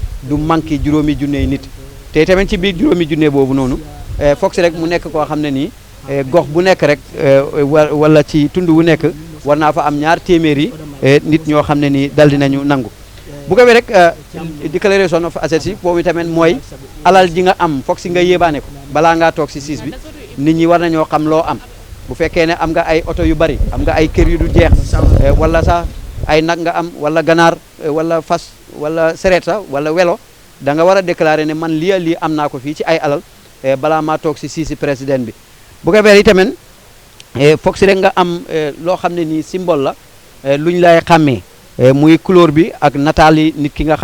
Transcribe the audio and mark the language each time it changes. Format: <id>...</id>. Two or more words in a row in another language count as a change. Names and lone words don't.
<wo>du manqué juróomi junne nit te tamit ci biir juróomi junne boobu noonu foog si rek mu nekk koo xam ne nii gox bu nekk rek wala ci tund wu nekk war naa fa am ñaar téeméeri nit ñoo xam ne nii dal dinañu nangu bu ko rek</wo> <en>declaration of assets</en> <wo>yi boobu tamit mooy alal ji nga am foog si nga yéebaane ko balaa ngaa toog si siis bi nit ñi war nañoo xam loo am bu fekkee ne am nga ay oto yu bari am nga ay kër yu du jeex wala sax ay nag nga am wala ganaar wala fas wala sereet sax wala welo da nga war a déclarer ne man lii am naa ko fii ci ay alal balaa maa toog si siisi président bi bu ko defee tamit foog si rek nga am loo xam ne nii symbole la luñ lay xàmmee muy couleur bi ak nataali nit ki nga</wo>